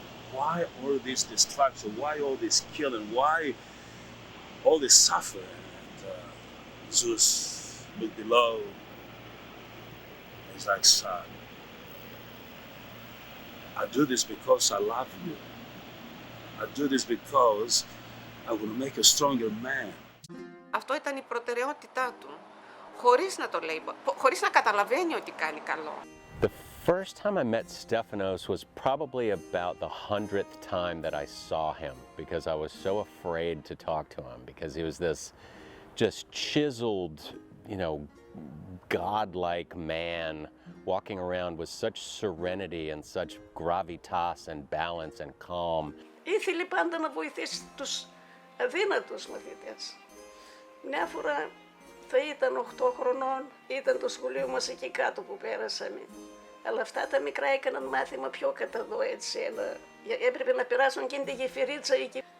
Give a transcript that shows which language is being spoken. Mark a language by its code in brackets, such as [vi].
[en] Why all this destruction? Why all this killing? Why all this suffering? And Zeus looked below. He's like, son, I do this because I love you. I do this because I want to make a stronger man. [el] Αυτό ήταν η προτεραιότητά του, χωρίς να το λέει, χωρίς να καταλαβαίνει ότι κάνει καλό. [en] The first time I met Stefanos was probably about the 100th time that I saw him, because I was so afraid to talk to him, because he was this just chiseled, godlike man walking around with such serenity and such gravitas and balance and calm. [el] Ήθελε πάντα να βοηθήσει τους αδύνατους μαθητές. Μια φορά θα ήταν 8 χρονών, ήταν το σχολείο μας εκεί κάτω που πέρασαμε. Αλλά αυτά τα μικρά έκαναν μάθημα πιο κατά εδώ, έτσι. Έπρεπε να περάσουν και τη γεφυρίτσα εκεί.